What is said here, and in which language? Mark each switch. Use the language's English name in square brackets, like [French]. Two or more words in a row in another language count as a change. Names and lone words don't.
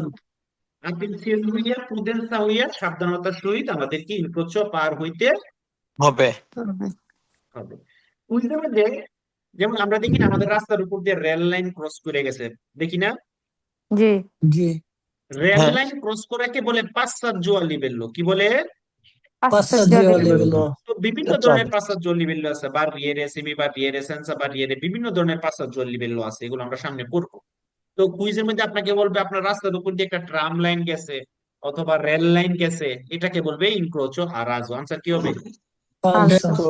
[Bangla] আতেনসিওনে হইয়া, প্রুদেন্সা হইয়া সাবধানতার সহিত আমাদেরকে ইনক্রোচো পার হইতে হবে। হবে। বুঝতে পারলে? যেমন আমরা দেখি না, আমাদের রাস্তার উপর দিয়ে রেল লাইন ক্রস করে গেছে, দেখি না? জি জি রেল লাইন ক্রস করাকে বলে [Italian] passaggio a livello. [Bangla] কি বলে? [Italian] Passaggio a livello. [Bangla] তো বিভিন্ন ধরনের [Italian] passaggio livello [Bangla] আছে, [Italian] barriere, semi barriere, senza barriere, [Bangla] বিভিন্ন ধরনের [Italian] passaggio livello [Bangla] আছে, এগুলো আমরা সামনে পড়বো। তো কুইজের মধ্যে আপনাকে বলবে আপনার রাস্তার উপর দিয়ে একটা ট্রাম লাইন গেছে অথবা রেল লাইন গেছে, এটাকে বলবে [Italian] incrocio a raso. [Bangla] আনসার কি হবে? Falso.